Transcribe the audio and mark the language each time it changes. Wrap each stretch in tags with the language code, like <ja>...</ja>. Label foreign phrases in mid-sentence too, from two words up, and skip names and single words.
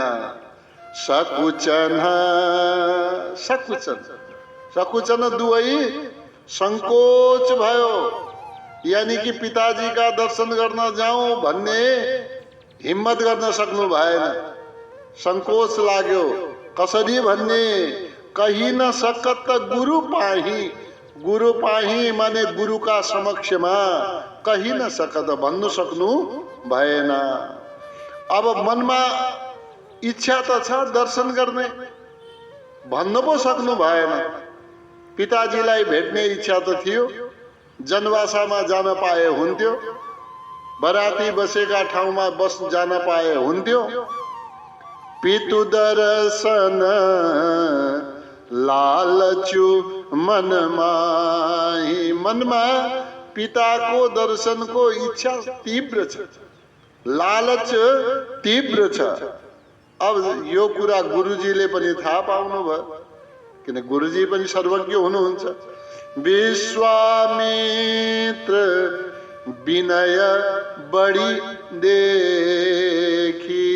<ne>सकुचन सकुचन सकुचन दुवै संकोच भयो, यानी कि पिताजीका दर्शन गर्न जाउँ भन्ने हिम्मत गर्न सक्नु भएन। संकोच लाग्यो। कसरी भन्ने,</ne> <awa>कही न सकत गुरु पाही।</awa> <ne>गुरु पाही माने गुरुका समक्षमा</ne> <awa>कही न सकत,</awa> <ne>भन्नु सक्नु भएन। अब मनमा इच्छा त छ दर्शन गर्ने, भन्न पो सक्नु भएन। पिताजीलाई भेट्ने इच्छा त थियो, जनवासामा जान पाए हुन्थ्यो, बराती बसेका ठाउँमा बस जान पाए हुन्थ्यो।</ne> <awa>पितु दर्शन लालचु मन माही।</awa> <ne>मनमा पिताको दर्शनको इच्छा तीव्र छ, लालच तीव्र छ। अब यो कुरा गुरुजीले पनि थाहा पाउनु भयो, किन गुरुजी पनि सर्वज्ञ हुनुहुन्छ।</ne> <awa>विश्वामित्र विनय बढी देखी।</awa>